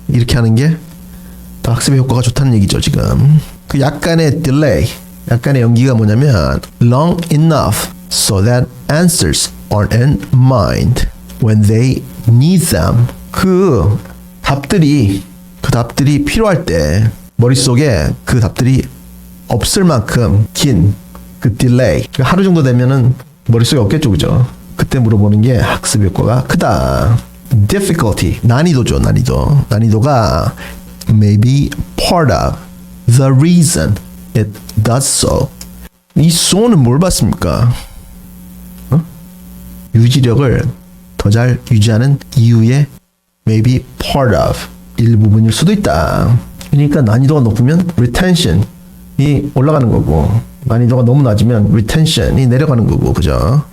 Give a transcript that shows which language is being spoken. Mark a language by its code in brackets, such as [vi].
[ko] 이렇게 하는 게 더 학습의 효과가 좋다는 얘기죠. 지금 그 약간의 딜레이 약간의 연기가 뭐냐면 [en] long enough so that answers are in mind when they need them [ko] 그 답들이 필요할 때 머릿속에 그 답들이 없을 만큼 긴 그 딜레이 하루 정도 되면은 머릿속에 없겠죠. 그죠? 그때 물어보는 게 학습 효과가 크다. difficulty 난이도죠. 난이도가 [en] may be part of the reason it does so. [ko] 이 so는 뭘 봤습니까? 유지력을 더 잘 유지하는 이유의 [en] may be part of [ko] 일부분일 수도 있다. 그러니까 난이도가 높으면 retention이 올라가는 거고 난이도가 너무 낮으면 retention이 내려가는 거고 그죠?